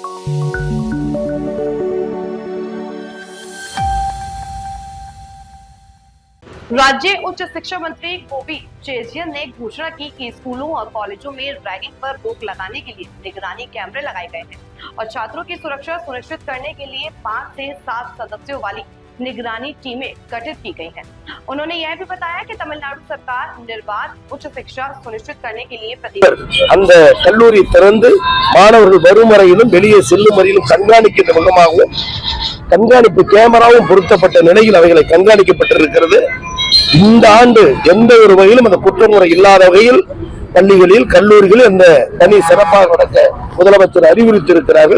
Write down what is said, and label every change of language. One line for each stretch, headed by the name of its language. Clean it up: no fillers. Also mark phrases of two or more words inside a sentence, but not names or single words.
Hindi: राज्य उच्च शिक्षा मंत्री गोविंद चेजियन ने घोषणा की कि स्कूलों और कॉलेजों में रैगिंग पर रोक लगाने के लिए निगरानी कैमरे लगाए गए हैं और छात्रों की सुरक्षा सुनिश्चित करने के लिए 5 से 7 सदस्यों वाली निगरानी टीमें गठित की गई हैं। उन्होंने यह भी बताया कि तमिलनाडु सरकार निर्बाध उच्च शिक्षा सुनिश्चित करने के लिए
Tamil: அந்த கல்லூரி திறந்து மாணவர்கள் வரும் வரையிலும் வெளியே செல்லும் வரையிலும் கண்காணிக்கின்ற முகமாகவும் கண்காணிப்பு கேமராவும் பொருத்தப்பட்ட நிலையில் அவைகளை கண்காணிக்கப்பட்டிருக்கிறது. இந்த ஆண்டு எந்த ஒரு வகையிலும் அந்த குற்றமுறை இல்லாத வகையில் பள்ளிகளில் கல்லூரிகளில் அந்த பணி சிறப்பாக நடக்க முதலமைச்சர் அறிவுறுத்தியிருக்கிறார்கள்.